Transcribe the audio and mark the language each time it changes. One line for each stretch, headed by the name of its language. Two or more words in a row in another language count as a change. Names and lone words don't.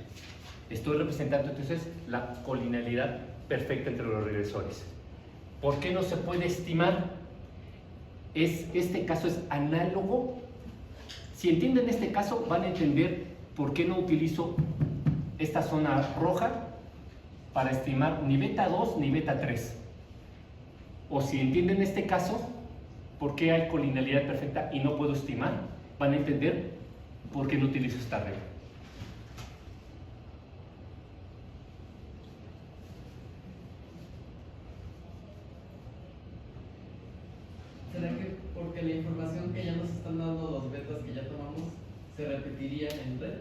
Spanish: Estoy representando entonces la colinealidad perfecta entre los regresores. ¿Por qué no se puede estimar? Este caso es análogo. Si entienden este caso, van a entender por qué no utilizo esta zona roja para estimar ni beta 2 ni beta 3. O si entienden este caso, por qué hay colinealidad perfecta y no puedo estimar, van a entender por qué no utilizo esta regla. ¿Será que porque la información que ya nos están dando los betas que ya tomamos se repetiría en red?